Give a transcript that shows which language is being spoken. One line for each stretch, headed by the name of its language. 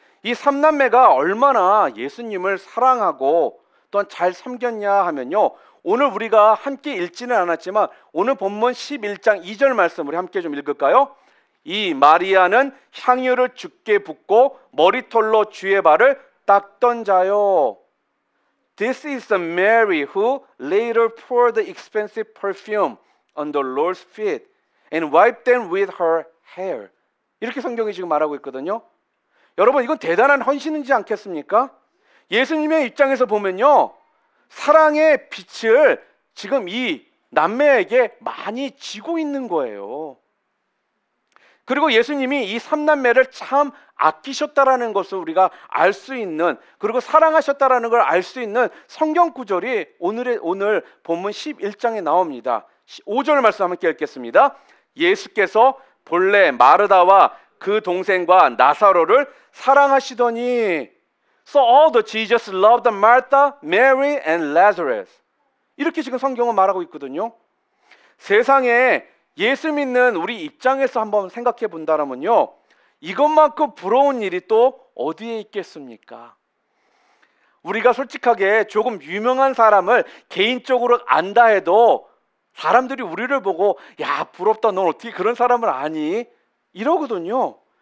Korean: 이 3남매가 얼마나 예수님을 사랑하고 또한 잘 섬겼냐 하면요, 오늘 우리가 함께 읽지는 않았지만 오늘 본문 11장 2절 말씀 우리 함께 좀 읽을까요? 이 마리아는 향유를 주께 붓고 머리털로 주의 발을 닦던 자요.
English: This is the Mary who later poured the expensive perfume on the Lord's feet and wiped them with her hair.
Korean: 이렇게 성경이 지금 말하고 있거든요. 여러분, 이건 대단한 헌신이지 않겠습니까? 예수님의 입장에서 보면요, 사랑의 빛을 지금 이 남매에게 많이 지고 있는 거예요. 그리고 예수님이 이 3남매를 참 아끼셨다라는 것을 우리가 알 수 있는, 그리고 사랑하셨다라는 걸 알 수 있는 성경 구절이 오늘 본문 11장에 나옵니다. 5절 말씀 함께 읽겠습니다. 예수께서 본래 마르다와 그 동생과 나사로를 사랑하시더니
English: So although Jesus loved Martha, Mary, and Lazarus.
Korean: 이렇게 지금 성경은 말하고 있거든요. 세상에 예수 믿는 우리 입장에서 한번 생각해 본다면요, 이것만큼 부러운 일이 또 어디에 있겠습니까? 우리가 솔직하게 조금 유명한 사람을 개인적으로 안다 해도 사람들이 우리를 보고 야, 부럽다, 넌 어떻게 그런 사람을 아니? 이러거든요.